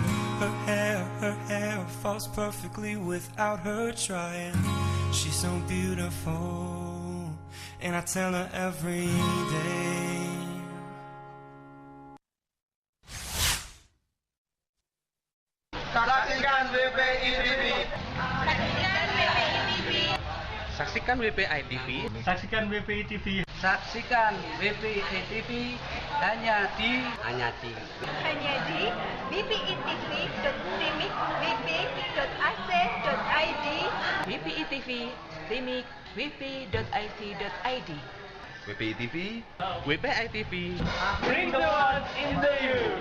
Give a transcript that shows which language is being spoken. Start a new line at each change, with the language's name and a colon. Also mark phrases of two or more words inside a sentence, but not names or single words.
English: Her hair falls perfectly without her trying. She's so beautiful, and I tell her every day.
Indonesian: Saksikan WPI TV. Saksikan WPI TV. Saksikan WPI TV hanya di bpitv.timik.wp.ac.id. WPI TV, Timik, wp.ic.id. WPI TV. WPI TV.
English: Bring the world into you.